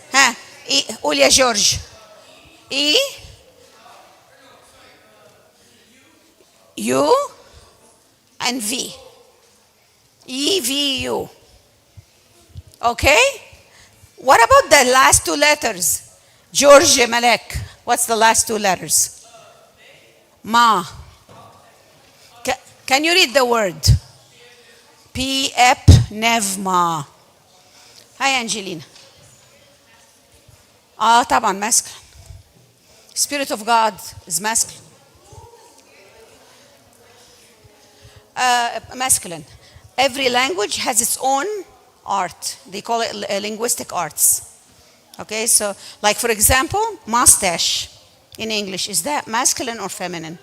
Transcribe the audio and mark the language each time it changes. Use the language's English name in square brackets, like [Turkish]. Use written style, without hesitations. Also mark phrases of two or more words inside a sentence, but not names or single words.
[English] Huh? E. Ulia George. E. U and V. E, V, U. Okay? What about the last two letters? George Malek. What's the last two letters? Ma. Can you read the word? P, ep, nev, ma. Hi, Angelina. طبعا masculine. Spirit of God is masculine. Masculine. Every language has its own art. They call it linguistic arts. Okay, so like for example, mustache in English, is that masculine or feminine?